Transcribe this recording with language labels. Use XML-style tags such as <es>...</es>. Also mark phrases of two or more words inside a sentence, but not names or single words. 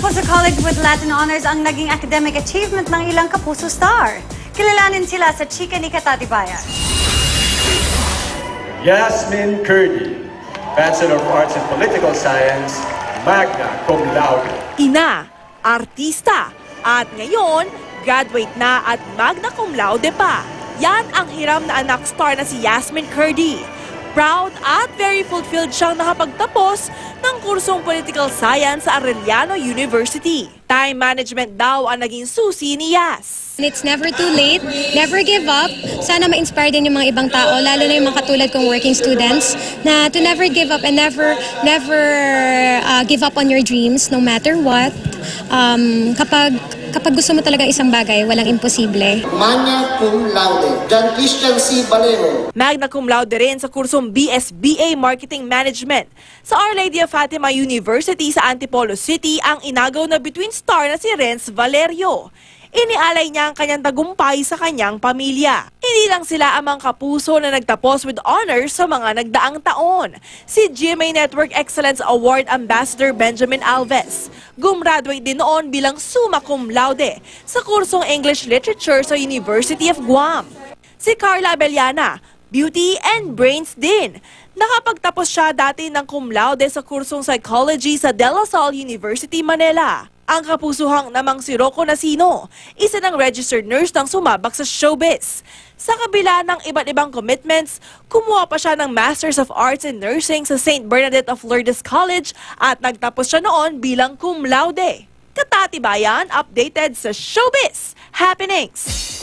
<en>College with Latin Honors</en> <tl>ang naging</tl> <en>academic achievement</en> <tl>ng ilang kapuso star. Kilalanin sila sa chika ni Katatibayan.</tl> <en>Yasmin Kurdi, Bachelor of Arts in Political Science,</en> <la>magna cum laude.</la> <tl>Ina, artista, at ngayon, graduate na at</tl> <la>magna cum laude</la> <tl>pa. Yan ang hiram na anak star na si Yasmin Kurdi. Proud at</tl> <en>very fulfilled</en> <tl>siyang nakapagtapos ng kursong Political Science sa Arellano University.</tl> <en>Time management</en> <tl>daw ang naging susi ni Yas.</tl> <en>It's never too late, never give up.</en> <tl>Sana ma-inspire din yung mga ibang tao, lalo na yung mga katulad kong</tl> <en>working students, na to never give up and never give up on your dreams no matter what.</en> <tl>Kapag gusto mo talaga isang bagay, walang imposible.</tl> <la>Magna cum laude, John Christian C. Valero. Magna cum laude</la> <tl>rin sa kursong BSBA Marketing Management. Sa Our Lady of Fatima University sa Antipolo City ang inagaw na between star na si Renz Valerio. Inialay niya ang kanyang tagumpay sa kanyang pamilya. Hindi lang sila amang kapuso na nagtapos</tl> <en>with honors</en> <tl>sa mga nagdaang taon. Si GMA Network Excellence Award Ambassador Benjamin Alves. Gumraduate din noon bilang</tl> <la>summa cum laude</la> <tl>sa kursong</tl> <en>English Literature</en> <tl>sa University of Guam. Si Carla Abellana,</tl> <en>Beauty and Brains</en> <tl>din. Nakapagtapos siya dati ng cum laude sa kursong Psychology sa De La Salle University, Manila. Ang kapusuhang namang si Rocco Nasino, isa ng</tl> <en>registered nurse</en> <tl>ng sumabak sa showbiz. Sa kabila ng iba't ibang commitments, kumuha pa siya ng</tl> <en>Masters of Arts in Nursing</en> <tl>sa St. Bernadette of Lourdes College at nagtapos siya noon bilang cum laude. Katatibayan,</tl> <en>updated sa showbiz happenings.</en>